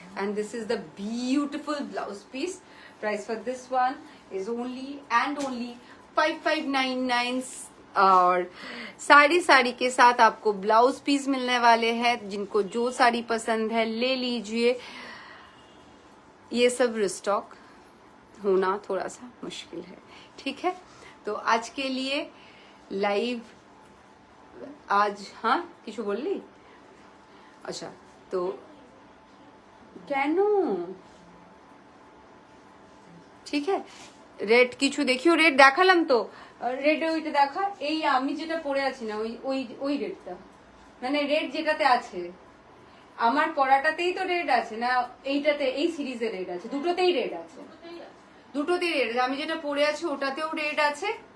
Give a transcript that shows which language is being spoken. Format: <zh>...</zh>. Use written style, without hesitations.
<en>and this is the beautiful blouse piece. Price for this one is only and only 5599</en> <hi>और साड़ी के साथ आपको blouse piece मिलने वाले हैं। जिनको जो साड़ी पसंद है ले लीजिए। ये सब रिस्टॉक होना थोड़ा सा मुश्किल है, ठीक है। तो आज के लिए लाइव आज, हाँ</hi> <bn>किछु बोलली,</bn> <hi>अच्छा तो</hi> <bn>কেন, ঠিক</bn> <hi>है।</hi> <bn>রেড কিছু দেখিও, রেড দেখালাম তো, রেড ওইটা দেখা, এই আমি যেটা পরে আছি না ওই রেডটা, মানে রেড যেটাতে আছে আমার পরাটাতেই তো রেড আছে না, এইটাতে এই সিরিজে রেড আছে, দুটোতেই রেড আছে, দুটোতেই রেড আছে। আমি যেটা পরে আছি ওটাতেও রেড আছে,</bn>